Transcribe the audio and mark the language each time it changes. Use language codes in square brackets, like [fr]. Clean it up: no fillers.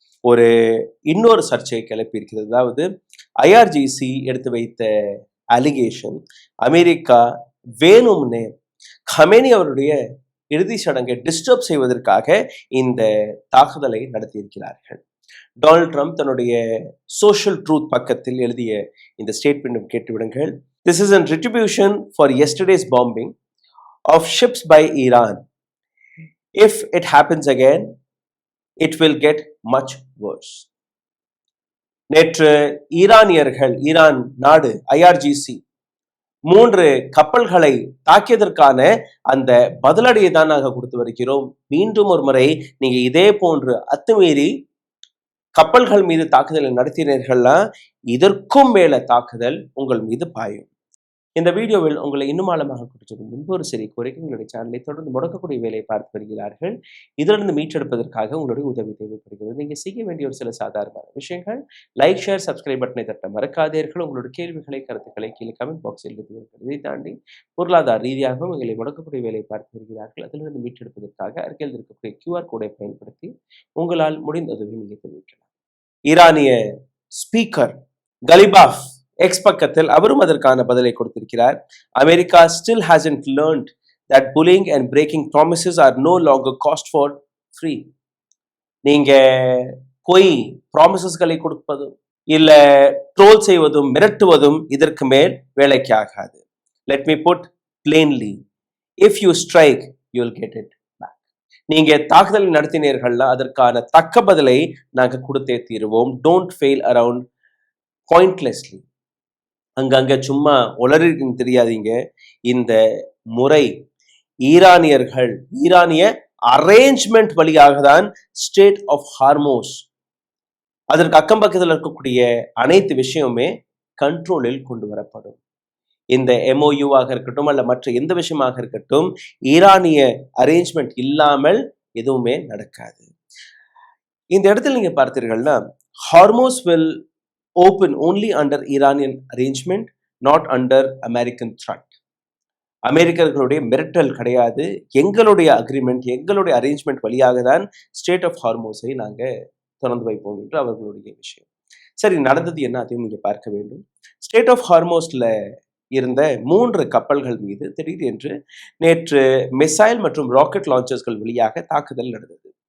[ta] ஒரு இன்னொரு சர்ச்சையை கிளப்பி இருக்கிறது. அதாவது ஐஆர்ஜிசி எடுத்து வைத்த அலிகேஷன், அமெரிக்கா வேணும்னே கமேனி அவருடைய இறுதி சடங்கை டிஸ்டர்ப் செய்வதற்காக இந்த தாக்குதலை நடத்தியிருக்கிறார்கள். டொனால்ட் ட்ரம்ப் தன்னுடைய சோஷியல் ட்ரூத் பக்கத்தில் எழுதிய இந்த ஸ்டேட்மெண்ட்டும் கேட்டுவிடுங்கள். [en] This is an retribution for yesterday's bombing of ships by Iran. If it happens again, it will get much worse. [ta] நேற்று ஈரான் நாடு ஐஆர்ஜிசி 3 கப்பல்களை தாக்கியதற்கான அந்த பதிலடியை தான் நாங்கள் கொடுத்து வருகிறோம். மீண்டும் ஒரு முறை நீங்க இதே போன்று அத்துமீறி கப்பல்கள் மீது தாக்குதலை நடத்தினீர்கள்னா இதற்கும் மேல தாக்குதல் உங்கள் மீது பாயும். இந்த வீடியோவில் உங்களை இன்னும் ஆழமாக குறிச்சது முன்பு ஒரு சிறிய கோரிக்கை, உங்களுடைய சேனலை தொடர்ந்து முடக்கக்கூடிய வேலையை பார்த்து வருகிறார்கள். இதிலிருந்து மீட்டெடுப்பதற்காக உங்களுடைய உதவி தேவைப்படுகிறது. நீங்க செய்ய வேண்டிய ஒரு சில சாதாரணமான விஷயங்கள்: லைக், ஷேர், சப்ஸ்கிரைப் பட்டனை தட்ட மறக்காதீர்கள். உங்களுடைய கேள்விகளை, கருத்துக்களை கீழே கமெண்ட் பாக்ஸில் எழுதுவீர்கள். இதை தாண்டி பொருளாதார ரீதியாகவும் உங்களை முடக்கக்கூடிய வேலையை பார்த்து வருகிறார்கள். அதிலிருந்து மீட்டெடுப்பதற்காக அருகில் இருக்கக்கூடிய QR கோடை பயன்படுத்தி உங்களால் முடிந்த உதவி நீங்க தெரிவிக்கலாம். ஈரானிய ஸ்பீக்கர் கலிபாஃப் எக்ஸ் பக்கத்தில் அவரும் அதற்கான பதிலை கொடுத்திருக்கிறார். [en] America still hasn't learned that bullying and breaking promises are no longer cost for free. [ta] நீங்க பொய் ப்ராமிசஸ்களை கொடுப்பதும் இல்ல ட்ரோல் செய்வதும் மிரட்டுவதும் இதற்கு மேல் வேலைக்கு ஆகாது. [en] Let me put plainly, if you strike you'll get it back. [ta] நீங்க தாக்குதல் நடத்தினீர்கள்னா அதற்கான தக்க பதிலை நாங்க கொடுத்தே தீருவோம். [en] Don't fail around pointlessly. [ta] அங்கங்க சும்மா உளறின்னு தெரியாதீங்க. இந்த முறை ஈரானிய அரேஞ்ச்மெண்ட் வழியாக தான் ஸ்டேட் ஆஃப் ஹார்மோஸ், அதற்கு அக்கம் பக்கத்தில் இருக்கக்கூடிய அனைத்து விஷயமுமே கண்ட்ரோலில் கொண்டு வரப்படும். இந்த MOU-ஆக இருக்கட்டும் அல்ல மற்ற எந்த விஷயமாக இருக்கட்டும், ஈரானிய அரேஞ்ச்மெண்ட் இல்லாமல் எதுவுமே நடக்காது. இந்த இடத்துல நீங்க பார்த்தீர்கள்னா [en] Hormuz will open only under Iranian arrangement, not under American threat. [ta] அமெரிக்கர்களுடைய மிரட்டல் கிடையாது. எங்களுடைய அக்ரிமெண்ட், எங்களுடைய அரேஞ்ச்மெண்ட் வழியாக தான் ஸ்டேட் ஆஃப் ஹார்மோஸை நாங்க திறந்து வைப்போம் என்று அவர்களுடைய விஷயம். சரி, நடந்தது என்ன அதையும் நீங்க பார்க்க வேண்டும். ஸ்டேட் ஆஃப் ஹார்மோஸ்ல இருந்த 3 கப்பல்கள் மீது திடீரென்று நேற்று மிசைல் மற்றும் ராக்கெட் லான்ச்சர்ஸ்கள் வழியாக தாக்குதல் நடந்தது.